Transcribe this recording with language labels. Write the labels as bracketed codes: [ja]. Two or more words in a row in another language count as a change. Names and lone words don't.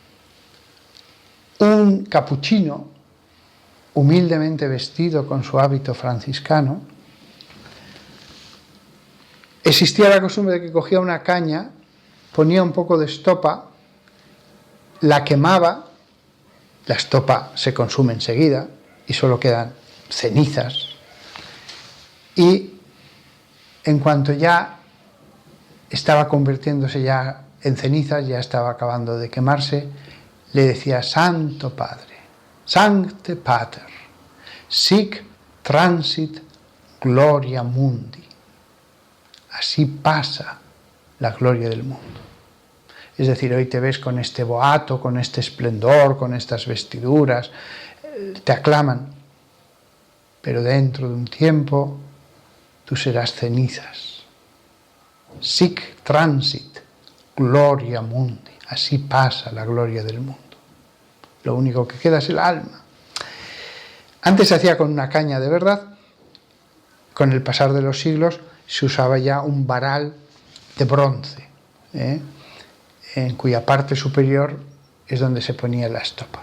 [es] un capuchino, humildemente vestido con su hábito franciscano, existía la costumbre de que cogía una caña, ponía un poco de estopa, la quemaba, la estopa se consume enseguida y solo quedan cenizas, y en cuanto ya estaba convirtiéndose ya en cenizas, ya estaba acabando de quemarse, le decía: Santo Padre, [la] Sancte Pater, sic transit gloria mundi. [es] Así pasa la gloria del mundo. Es decir, hoy te ves con este boato, con este esplendor, con estas vestiduras, te aclaman, pero dentro de un tiempo tú serás cenizas. [la] Sic transit gloria mundi. [es] Así pasa la gloria del mundo. Lo único que queda es el alma. Antes se hacía con una caña de verdad. Con el pasar de los siglos se usaba ya un varal de bronce, en cuya parte superior es donde se ponía la estopa.